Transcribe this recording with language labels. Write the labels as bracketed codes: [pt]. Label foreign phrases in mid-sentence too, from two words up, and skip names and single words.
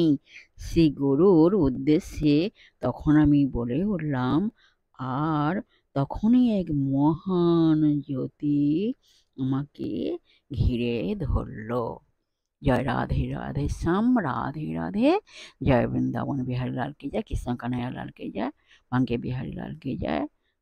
[bn] শ্রী গুরুর উদ্দেশ্যে তখন আমি বলে উঠলাম, আর তখনই এক মহান জ্যোতি আমাকে ঘিরে ধরল। জয় রাধে রাধে শ্যাম, রাধে রাধে। [hi] जय वृंदावन बिहारी लाल की जय, कृष्ण कन्हैया लाल की जय, बांके बिहारी लाल की जय।